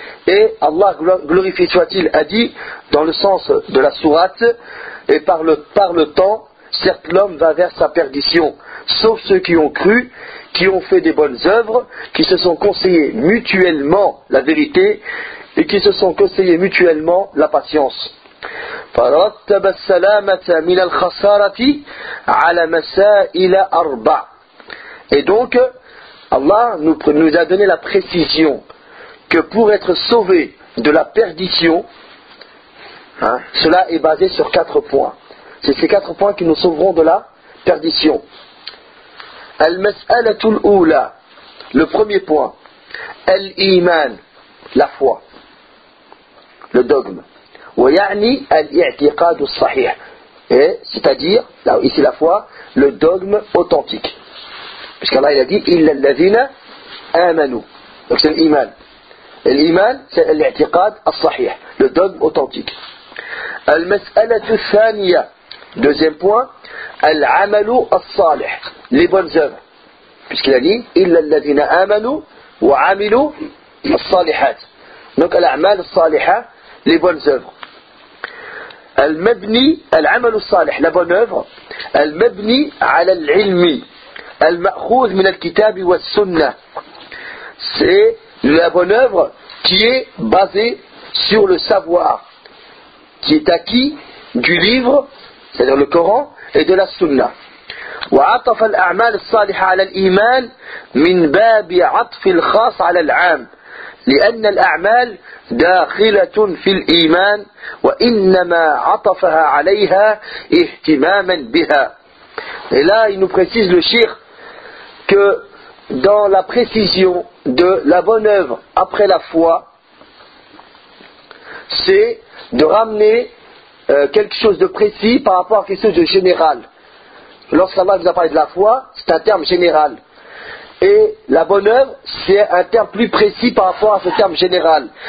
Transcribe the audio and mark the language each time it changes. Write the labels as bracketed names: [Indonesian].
[French] Et Allah, glorifié soit-il, a dit, dans le sens de la sourate, et par le temps, certes l'homme va vers sa perdition, sauf ceux qui ont cru, qui ont fait des bonnes œuvres, qui se sont conseillés mutuellement la vérité, et qui se sont conseillés mutuellement la patience. [Arabic] فرتب السلامة من الخسارة على مسائل أربع. [French] Et donc, Allah nous a donné la précision que pour être sauvé de la perdition, hein, cela est basé sur quatre points. C'est ces quatre points qui nous sauveront de la perdition. [Arabic] المسألة الأولى, [French] le premier point, الإيمان, la foi, le dogme. [Arabic] ويعني الاعتقاد الصحيح. [French] Et c'est-à-dire, là, ici la foi, le dogme authentique. Puisqu'Allah a dit, [Arabic] إلا الذين آمنوا. [French] Donc c'est l'iman. Et l'iman, c'est l'i'tiqad الصحيح, le dogme authentique. [Arabic] المسألة الثانية, [French] deuxième point, [Arabic] العمل الصالح, [French] les bonnes œuvres. Puisqu'il a dit, [Arabic] إلا الذين آمنوا وعملوا الصالحات. [French] Donc [Arabic] الأعمال الصالحة, [French] les bonnes œuvres. [Arabic] المبني العمل الصالح [French] la bonne œuvre [Arabic] المبني على العلم المأخوذ من الكتاب والسنة [French] c'est la bonne œuvre qui est basée sur le savoir qui est acquis du livre c'est-à-dire le Coran et de la Sunna [Arabic] وعطف الأعمال الصالحة على الإيمان من باب عطف الخاص على العام لأن الأعمال داخلة في الإيمان وإنما عطفها عليها اهتماما بها. [French] Et là, il nous précise le Cheikh que dans la précision de la bonne œuvre après la foi, c'est de ramener quelque chose de précis par rapport à quelque chose de général. Lorsqu'Allah nous a parlé de la foi, c'est un terme général. Et la bonne œuvre, c'est un terme plus précis par rapport à ce terme général.